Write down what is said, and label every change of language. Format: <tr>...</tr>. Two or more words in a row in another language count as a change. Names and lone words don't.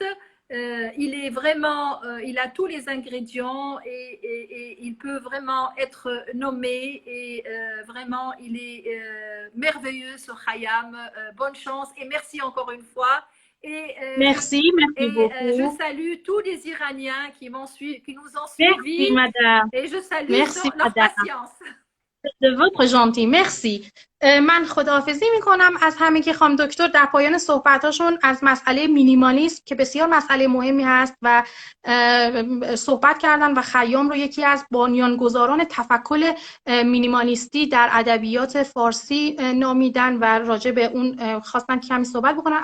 <fr>Il est vraiment, il a tous les ingrédients et il peut vraiment être nommé et vraiment il est merveilleux ce Khayyam. Bonne chance et merci encore une fois. Merci beaucoup. Je salue tous les Iraniens qui nous ont suivis. Merci, madame. Et je salue leur patience. De votre gentil. Merci.</fr> <fa>من خداحافظی میکنم از همه که خانم دکتر در پایان صحبتاشون از مسئله مینیمالیسم که بسیار مسئله مهمی هست و صحبت کردن و خیام رو یکی از بنیانگذاران تفکر مینیمالیستی در ادبیات فارسی نامیدن و راجع به اون خواستن کمی صحبت بکنن.</fa>